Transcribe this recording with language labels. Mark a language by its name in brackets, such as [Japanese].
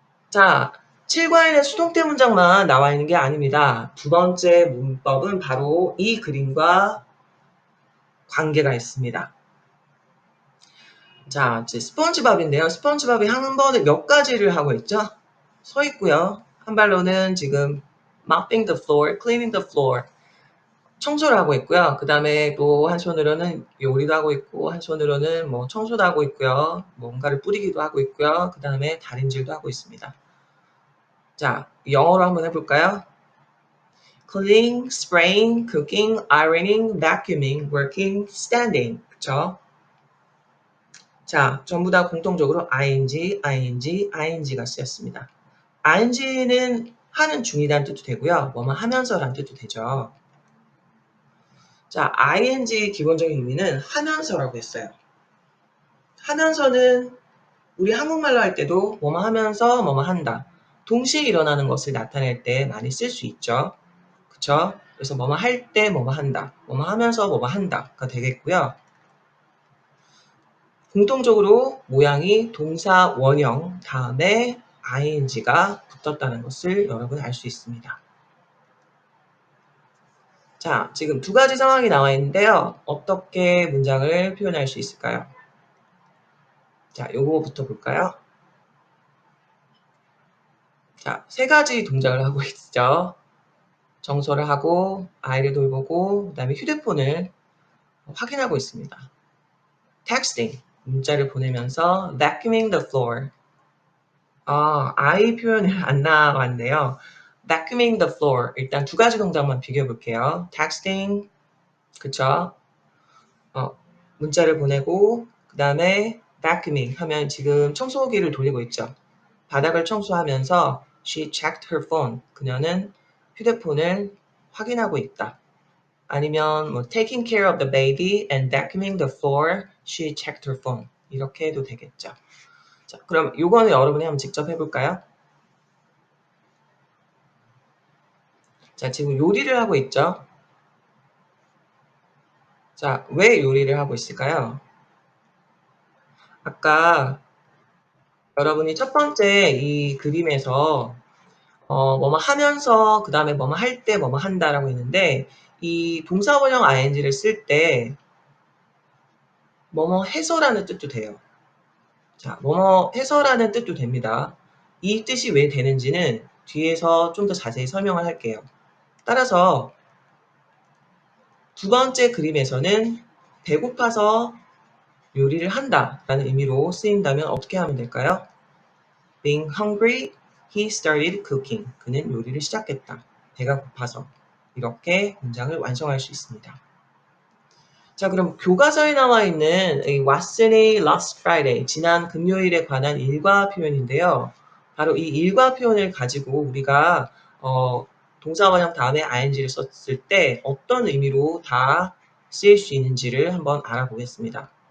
[Korean] 자, 7과에는 수동태 문장만 나와 있는 게 아닙니다. 두 번째 문법은 바로 이 그림과 관계가 있습니다. 자, 이제 스펀지밥인데요. 스펀지밥이 한 번에 몇 가지를 하고 있죠? 서 있고요. 한 발로는 지금 [English] mopping the floor, cleaning the floor. [Korean] 청소를 하고 있고요. 그 다음에 또 한 손으로는 요리도 하고 있고, 한 손으로는 뭐 청소도 하고 있고요. 뭔가를 뿌리기도 하고 있고요. 그 다음에 다림질도 하고 있습니다. 자, 영어로 한번 해볼까요? [English] Cleaning, spraying, cooking, ironing, vacuuming, working, standing. [Korean] 그쵸? 자, 전부 다 공통적으로 ing, ing, ing가 쓰였습니다. ing는 하는 중이라는 뜻도 되고요. 뭐뭐 하면서라는 뜻도 되죠. 자, ing 기본적인 의미는 하면서라고 했어요. 하면서는 우리 한국말로 할 때도 뭐뭐 하면서 뭐뭐 한다. 동시에 일어나는 것을 나타낼 때 많이 쓸 수 있죠. 그쵸? 그래서 뭐뭐 할 때 뭐뭐 한다. 뭐뭐 하면서 뭐뭐 한다가 되겠고요. 공통적으로 모양이 동사 원형 다음에 ing가 붙었다는 것을 여러분 알 수 있습니다. 자, 지금 두 가지 상황이 나와 있는데요. 어떻게 문장을 표현할 수 있을까요? 자, 요거부터 볼까요? 자, 세 가지 동작을 하고 있죠. 청소를 하고, 아이를 돌보고, 그 다음에 휴대폰을 확인하고 있습니다. [English] texting, [Korean] 문자를 보내면서 [English] vacuuming the floor. I [Korean] 표현을 안 나왔네요. [English] vacuuming the floor. [Korean] 일단 두 가지 동작만 비교해 볼게요. texting, 그쵸? 문자를 보내고, 그 다음에 vacuuming 하면 지금 청소기를 돌리고 있죠. 바닥을 청소하면서 [English] she checked her phone. [Korean] 그녀는 휴대폰을 확인하고 있다. 아니면 뭐 [English] taking care of the baby and vacuuming the floor, she checked her phone. [Korean] 이렇게 해도 되겠죠. 자, 그럼 요거는 여러분이 한번 직접 해볼까요? 자, 지금 요리를 하고 있죠. 자, 왜 요리를 하고 있을까요? 아까 여러분이 첫 번째 이 그림에서 뭐뭐 하면서 그 다음에 뭐뭐 할 때 뭐뭐 한다라고 했는데 이 동사원형 ing를 쓸 때 뭐뭐 해서라는 뜻도 돼요. 자, 뭐뭐 해서라는 뜻도 됩니다. 이 뜻이 왜 되는지는 뒤에서 좀 더 자세히 설명을 할게요. 따라서 두 번째 그림에서는 배고파서 요리를 한다라는 의미로 쓰인다면 어떻게 하면 될까요? [English] Being hungry, he started cooking. [Korean] 그는 요리를 시작했다. 배가 고파서. 이렇게 문장을 완성할 수 있습니다. 자, 그럼 교과서에 나와 있는 이 [English] What's last Friday, [Korean] 지난 금요일에 관한 일과 표현인데요. 바로 이 일과 표현을 가지고 우리가 동사원형 다음에 ing를 썼을 때 어떤 의미로 다 쓰일 수 있는지를 한번 알아보겠습니다.